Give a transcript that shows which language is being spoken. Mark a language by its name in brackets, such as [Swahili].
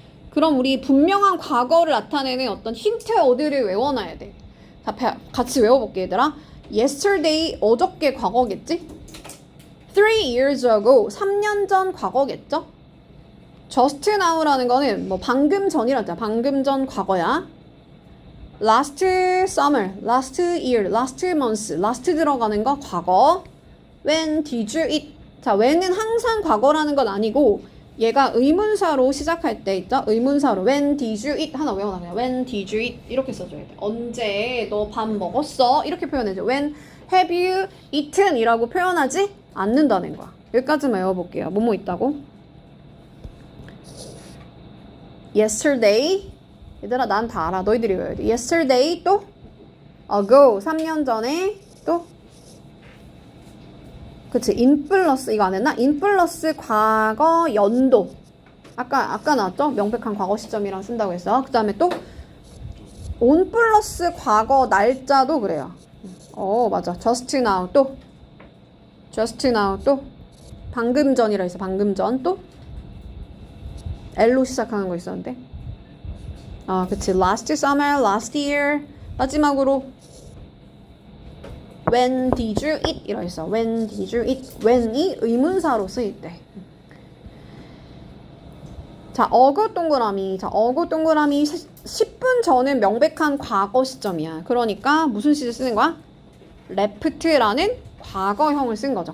[Korean] 그럼 우리 분명한 과거를 나타내는 어떤 힌트 어디를 외워놔야 돼. 자, 같이 외워볼게 얘들아. Yesterday, 어저께 과거겠지? 3 years ago, 3년 전 과거겠죠? Just now라는 거는 뭐 방금 전이라잖아. 방금 전 과거야. [English] Last summer, last year, last month, last [Korean] 들어가는 거 과거. [English] When did you eat? [Korean] 자, when은 항상 과거라는 건 아니고 얘가 의문사로 시작할 때 있죠? 의문사로 [English] When did you eat? [Korean] 하나 외워놔. 그냥 When did you eat? 이렇게 써줘야 돼. 언제 너 밥 먹었어? 이렇게 표현해줘. [English] When have you eaten? [Korean] 이라고 표현하지 않는다는 거야. 여기까지만 외워볼게요. 뭐뭐 있다고? Yesterday. 얘들아 난 다 알아. 너희들이 외워야 돼. Yesterday 또 ago. 3년 전에 또 그치, in 플러스 이거 안 했나? in 플러스 과거 연도. 아까 나왔죠? 명백한 과거 시점이랑 쓴다고 했어. 그 다음에 또 on 플러스 과거 날짜도 그래요. 맞아. just now 또 just now 또 방금 전이라 했어. 방금 전 또 L로 시작하는 거 있었는데. 그치. [English] last summer, last year. [Korean] 마지막으로 [English] When did you eat? [Korean] 이라 했어. [English] When did you eat? [Korean] when이 의문사로 쓰일 때. 자, 어구 동그라미. 자, 어구 동그라미 10분 전은 명백한 과거 시점이야. 그러니까 무슨 시제 쓰는 거야? left라는 과거형을 쓴 거죠.